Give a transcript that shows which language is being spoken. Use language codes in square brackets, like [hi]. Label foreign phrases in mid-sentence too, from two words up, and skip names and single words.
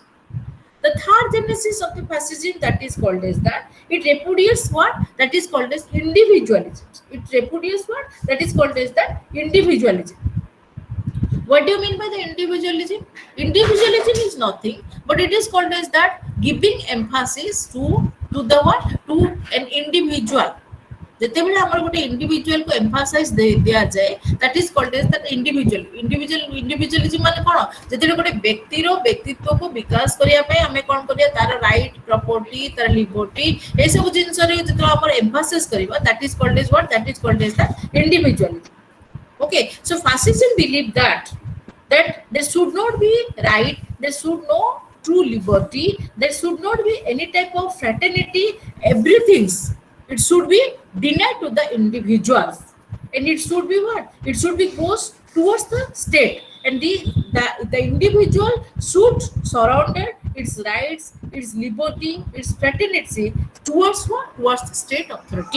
[en] The third genesis of the fascism, that is called as that it repudiates what that is called as individualism. It repudiates what that is called as that individualism. What do you mean by the individualism? Individualism is nothing but it is called as that giving emphasis to the what to an individual. [or] ଯେତେବେଳେ ଆମର ଗୋଟେ ଇଣ୍ଡିଭିଜୁଆଲ କୁ ଏମ୍ଫାସାଇଜ ଦିଆଯାଏ [en] that is called as that individualism [or] ମାନେ କଣ ଯେତେବେଳେ ଗୋଟେ ବ୍ୟକ୍ତିର ବ୍ୟକ୍ତିତ୍ୱକୁ ବିକାଶ କରିବା ପାଇଁ ଆମେ କଣ କରିବା ତାର [en] right property [or] ତାର ଲିବର୍ଟି ଏ ସବୁ ଜିନିଷରେ ଯେତେବେଳେ ଆମର ଏମ୍ଫାସିସ କରିବା [en] that is called as what that is called as the individualism. Okay, so fascism believe that there should not be right, there should no true liberty, there should not be any type of fraternity, everything it should be denied to the individuals, and it should be what it should be goes towards the state, and the individual should surrender its rights, its liberty, its fraternity towards what towards the state authority.